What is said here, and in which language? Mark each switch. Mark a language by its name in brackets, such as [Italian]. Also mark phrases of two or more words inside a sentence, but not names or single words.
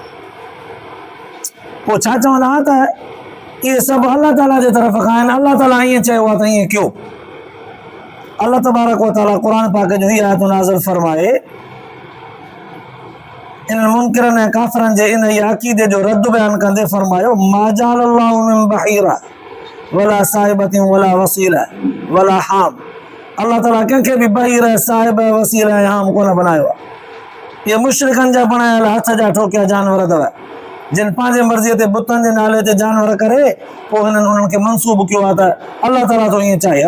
[Sindhi] पोइ छा चवंदा त इहे सभु अलाह ताला जे तरफ़ खां आहिनि, अलाह ताला ईअं चयो आहे त ईअं कयो। अलाह तबारक व तआला क़ुर पाक जो ही आयत नाज़िल फरमाए, इन मुनकिरनि ऐं काफ़िरनि जे इन अक़ीदे जो रद्द बयान कंदे फरमायो, [Arabic] ما جعل الله من بحيرة ولا سائبة ولا وصيلة ولا حام. [Sindhi] अल्लाह ताला कंहिंखे बि बहीर, साहिब, वसीला ऐं हाम कोन बनायो आहे। ये मुशरिकनि जा बणायल हथ जा ठोकिया जानवर अथव, जिन पंहिंजे मर्ज़ीअ ते बुतनि जे नाले ते जानवर करे पोइ हिननि उन्हनि खे मंसूब कयो आहे त अल्लाह ताला तो ईअं चाहे।